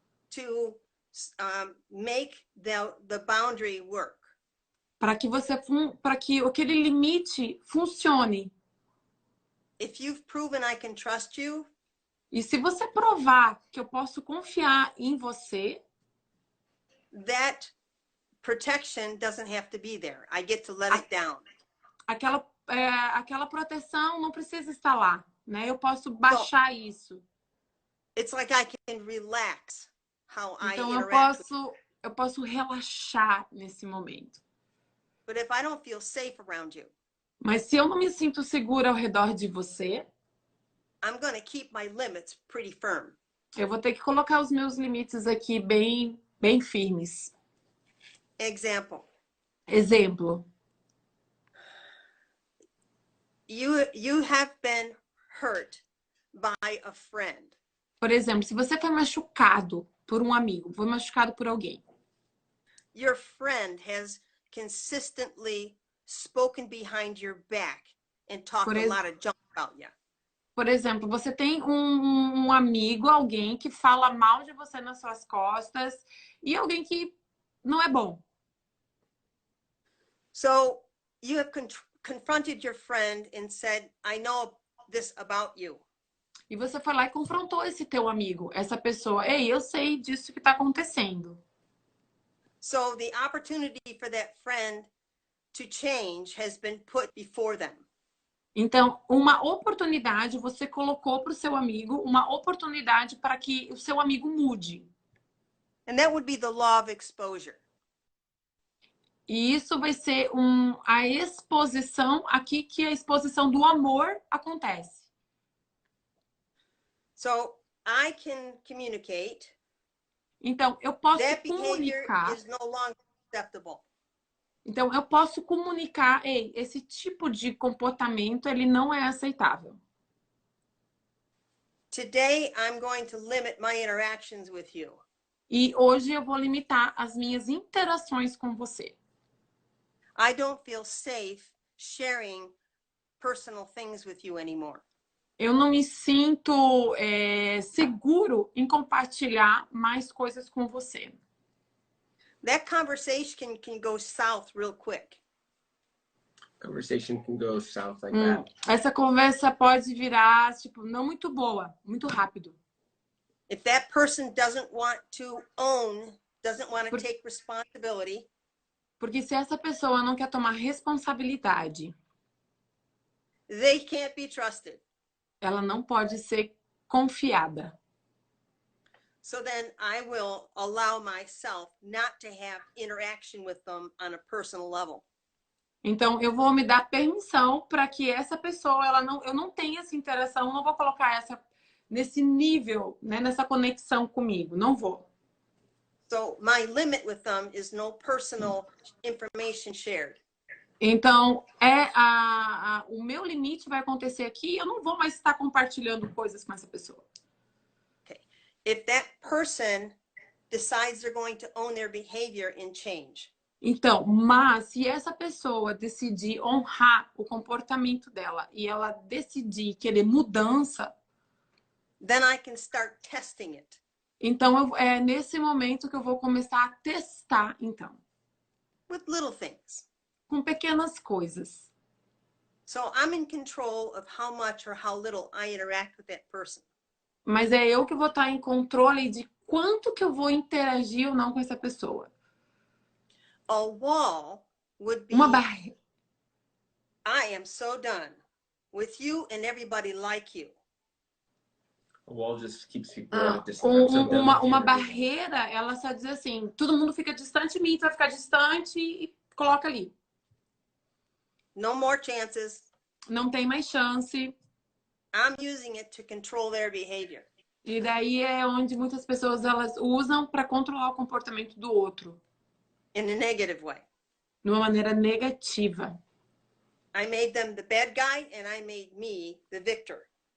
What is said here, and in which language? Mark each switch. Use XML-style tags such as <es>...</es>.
<en>to make the boundary work.</en> <pt>Para que aquele limite funcione.</pt> <en>If you've proven I can trust you,</en> <pt>E se você provar que eu posso confiar em você,</pt> <en>that protection doesn't have to be there. I get to let it down.</en> <pt>aquela proteção não precisa estar lá, né? Eu posso baixar isso.</pt> <en>It's like I can relax how</en> <pt>Então</pt> <en>I interact.</en> <pt>eu posso relaxar nesse momento.</pt> <en>But if I don't feel safe around you,</en> <pt>Mas se eu não me sinto segura ao redor de você,</pt> <en>I'm going to keep my limits pretty firm.</en> <pt>eu vou ter que colocar os meus limites aqui bem firmes.</pt> <en>Example.</en> <pt>Exemplo.</pt> <en>You have been hurt by a friend.</en> <pt>Por exemplo, se você foi machucado por um amigo, foi machucado por alguém.</pt> <en>Your friend has consistently spoken behind your back and talked a lot of junk about you.</en> <pt>Por exemplo, você tem um amigo, alguém que fala mal de você nas suas costas e alguém que não é bom.</pt> <en>So you have confronted your friend and said, I know this about you.</en> <pt>E você foi lá e confrontou esse teu amigo, essa pessoa. Ei, eu sei disso que está acontecendo.</pt> <en>So the opportunity for that friend to change has been put before them.</en> <pt>Então, uma oportunidade você colocou para o seu amigo, uma oportunidade para que o seu amigo mude.</pt> <en>And that would be the law of exposure.</en> <pt>E isso vai ser a exposição aqui, que a exposição do amor acontece.</pt> <en>So I can communicate.</en> <pt>Então, eu posso</pt> <en>That behavior</en> <pt>comunicar.</pt> <en>is no longer acceptable.</en> <pt>Então, eu posso comunicar, ei, esse tipo de comportamento, ele não é aceitável.</pt> <en>Today, I'm going to limit my interactions with you.</en> <pt>E hoje eu vou limitar as minhas interações com você.</pt> <en>I don't feel safe sharing personal things with you anymore.</en> <pt>Eu não me sinto seguro em compartilhar mais coisas com você.</pt> <en>That conversation can go south real quick. Conversation can go south like that.</en> <pt>Essa conversa pode virar, tipo, não muito boa, muito rápido.</pt> <en>If that person doesn't want to own, doesn't want to take responsibility,</en> <pt>porque se essa pessoa não quer tomar responsabilidade,</pt> <en>they can't be trusted.</en> <pt>Ela não pode ser confiada.</pt> <en>So then I will allow myself not to have interaction with them on a personal level.</en> <pt>Então, eu vou me dar permissão para que essa pessoa, eu não tenha essa interação, não vou colocar nesse nível, né, nessa conexão comigo, não vou.</pt> <en>So my limit with them is no personal information shared.</en> <pt>Então, o meu limite vai acontecer aqui, eu não vou mais estar compartilhando coisas com essa pessoa.</pt> <en>Okay. If that person decides they're going to own their behavior and change.</en> <pt>Então, mas se essa pessoa decidir honrar o comportamento dela e ela decidir querer mudança,</pt> <en>then I can start testing it.</en> <pt>Então, é nesse momento que eu vou começar a testar, então.</pt> <en>With little things.</en> <pt>Com pequenas coisas.</pt> <en>So I'm in control of how much or how little I interact with that person.</en> <pt>Mas é eu que vou estar em controle de quanto que eu vou interagir ou não com essa pessoa.</pt> <en>A wall would be,</en> <pt>Uma barreira.</pt> <en>I am so done with you and everybody like you. A wall just keeps people at a distance. I'm so done with you.</en> <pt>Uma barreira, ela só diz assim, todo mundo fica distante de mim, tu vai ficar distante e coloca ali.</pt> <en>No more chances.</en> <pt>Não tem mais chance.</pt> <en>I'm using it to control their behavior.</en> <pt>E daí é onde muitas pessoas elas usam para controlar o comportamento do outro.</pt> <en>In a negative way.</en> <pt>De uma maneira negativa.</pt> <en>I made them the bad guy and I made me the victor.</en>